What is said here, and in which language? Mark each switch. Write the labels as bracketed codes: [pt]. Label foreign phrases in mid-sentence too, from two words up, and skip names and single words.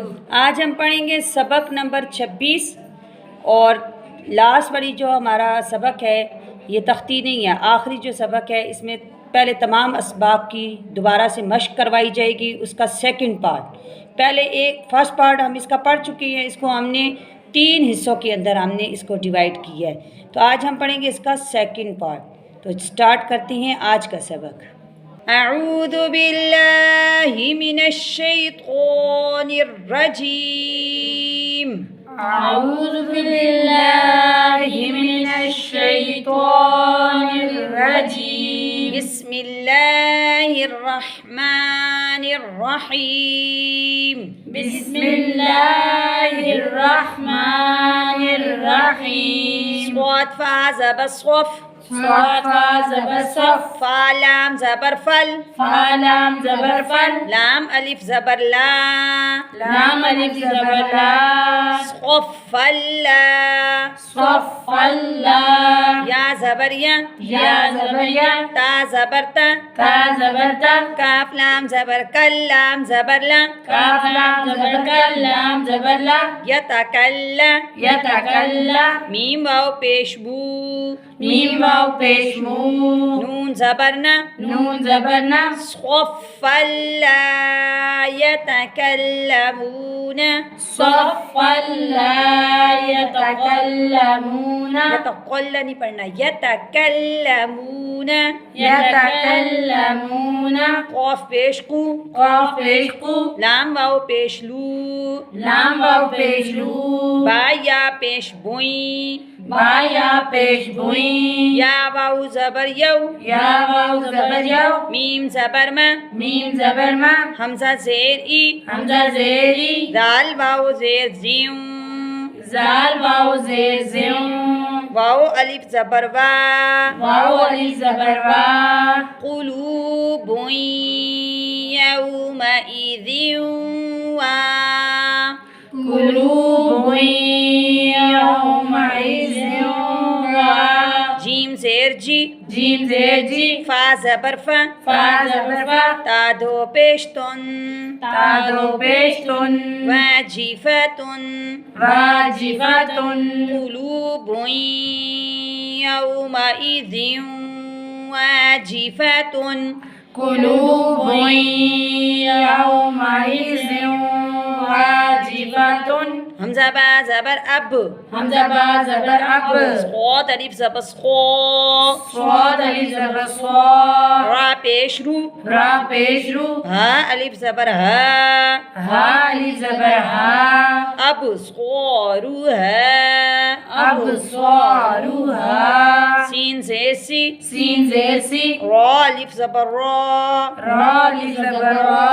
[ur] آج ہم پڑھیں گے سبق نمبر 26 اور لاسٹ والی جو ہمارا سبق ہے یہ تختی نہیں ہے، آخری جو سبق ہے اس میں پہلے تمام اسباق کی دوبارہ سے مشق کروائی جائے گی، اس کا [en] second part. [ur] پہلے [en] first part [ur] ہم اس کا پڑھ چکے ہیں، اس کو ہم نے 3 حصوں کے اندر ہم نے اس کو ڈیوائیڈ کیا ہے، تو آج ہم پڑھیں گے اس کا [en] second part. [ur] تو سٹارٹ کرتے ہیں آج کا سبق۔ [ar] اعوذ باللہ من الشیطان الرجیم۔ اعوذ باللہ من الشیطان الرجیم۔ بسم اللہ الرحمن الرحیم۔ بسم اللہ الرحمن الرحیم۔ [ur] صاد فا زبر صف، صاد فا زبر صف، فا لام زبر فل، فا لام زبر فل، لام الف زبر لا، لام الف زبر لا، [ar] صف لا، صف اللہ، [ur] یا زبر یا، یا زبر یا، تا زبر تا، تا زبر تا، کاف لام زبر کل، لام زبر لا، کاف لام زبر کل، لام زبر لا، [ar] یتکلا، یتکلا، [ur] میم واو پیش بو، میم واو پیش مو، نون زبر نا، نون زبر نا، [ar] صف لا یتکلمون، صف اللہ یتکلمون، [ur] یتقل نہیں پڑھنا، یتکلمون، [ar] یتکلمون، [ur] قاف پیش قو، قاف پیش قو، لام واو پیش لو، لام واو پیش لو، با یا پیش بوئیں، با یا پیش بوئیں، یا واو زبر یو، یا واو زبر یو، میم زبر ما، میم زبر ما، حمزہ زیر ای، حمزہ زیری، دال واو زیر زیوں، زال واو زیر زیوں، واو الف زبر وا، واو الف زبر وا، [ar] قلوب یومئذ وا، قلوب یومئذ وا، [ur] جیم زیر جی، جیم زیر جی، فا زبر فا، فا زبر فا، تا دو پیش تن، تا دو پیش تن، [ar] واجفتن، واجفتن، قلوب یومئذ واجفتن، قلوب یومئذ واجفتن، [ur] حمزہ با زبر اب، حمزہ با زبر اب، صاد الف زبر صا، صاد الف زبر صا، را پیش رو، را پیش رو، ہا الف زبر ہا، ہا الف زبر ہا، [ar] اب صارو ہے، اب صارو ہا، [ur] سین سے سی، سین زیر سی، را الف زبر را، را الف زبر را،